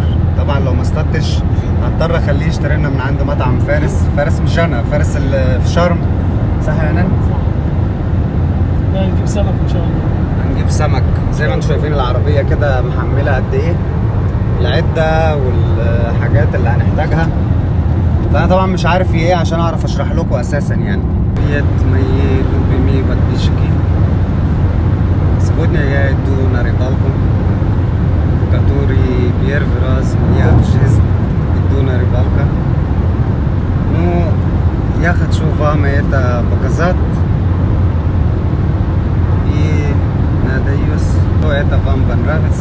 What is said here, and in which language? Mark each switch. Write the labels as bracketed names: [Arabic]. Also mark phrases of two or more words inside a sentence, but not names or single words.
[Arabic] طبعا لو ما اصطادتش هضطر أخليه يشتري لنا من عند مطعم فارس مش أنا، فارس اللي في شرم، صح يا يونان؟ صح. لا نجيب سمك إن شاء الله. هنجيب سمك زي ما انتم شايفين العربية كده محملة قد إيه، العدة والحاجات اللي هنحتاجها. فأنا طبعا مش عارف ايه عشان أعرف أشرح لكم أساسا يعني. [Russian] мои любимые подписчики, сегодня я иду на рыбалку, который первый раз меня в жизни иду на рыбалку. Ну, я хочу вам это показать и надеюсь, что это вам понравится.